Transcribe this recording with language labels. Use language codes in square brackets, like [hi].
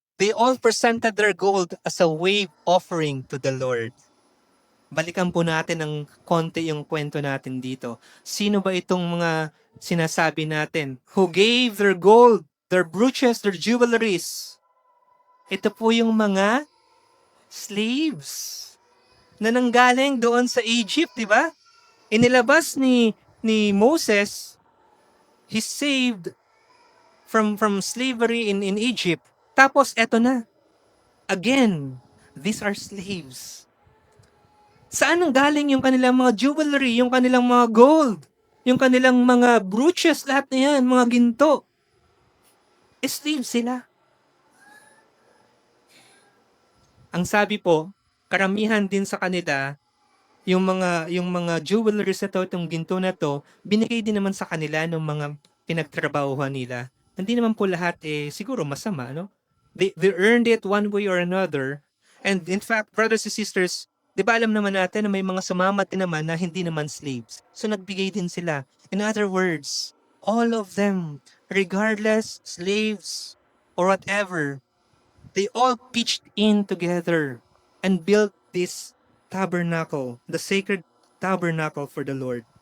[en] They all presented their gold as a wave offering to the Lord. [tl] Balikan po natin ng konti yung kwento natin dito. Sino ba itong mga sinasabi natin [en] who gave their gold, their brooches, their jewelries? [tl] Ito po yung mga slaves na nanggaling doon sa Egypt, di ba? Inilabas ni [en] Moses, he saved from slavery in Egypt. [tl] Tapos eto na. [en] Again, these are slaves. [tl] Saan ang galing yung kanilang mga jewelry, yung kanilang mga gold, yung kanilang mga brooches, lahat na yan, mga ginto? Slaves sila. Ang sabi po, karamihan din sa kanila, yung mga jewelries na to, itong ginto na to, binigay din naman sa kanila ng mga pinagtrabahuhan nila. Hindi naman po lahat siguro masama, no? [en] They earned it one way or another. And in fact, brothers and sisters, [tl] di ba alam naman natin na may mga sumamat din naman na hindi naman slaves. So nagbigay din sila. [en] In other words, all of them, regardless, slaves, or whatever, they all pitched in together and built this tabernacle, the sacred tabernacle for the Lord.